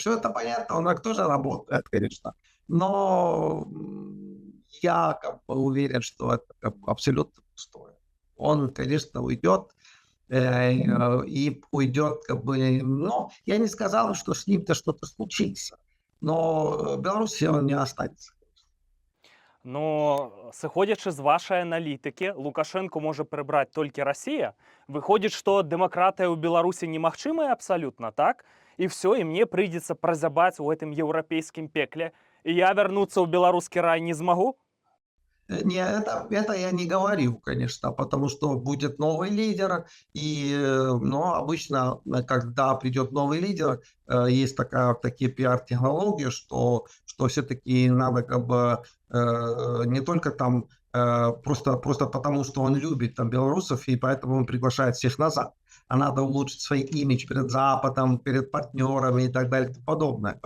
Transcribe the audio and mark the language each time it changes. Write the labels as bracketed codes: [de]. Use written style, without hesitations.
[ru] Все это понятно, он тоже работает, конечно. Но я как бы уверен, что это как бы абсолютно пустое. Он, конечно, уйдет, и уйдет, как бы, ну, я не сказал, что с ним-то что-то случится, но в Беларуси он не останется. [be] Но сыходзячы з вашай аналітыкі, Лукашэнку можа прыбраць толькі Расія. Выходзіць, што дэмакратыя ў Беларусі немагчымая абсалютна, так? І все, і мне прыйдзецца празябаць у гэтым еўрапейскім пекле, і я вярнуцца ў беларускі рай не змагу? [ru] Не, это я не говорил, конечно, потому что будет новый лидер, и, но обычно, когда придет новый лидер, есть такие пиар-технологии, что все-таки надо как бы не только там просто потому, что он любит там белорусов, и поэтому он приглашает всех назад, а надо улучшить свой имидж перед Западом, перед партнерами и так далее и тому подобное.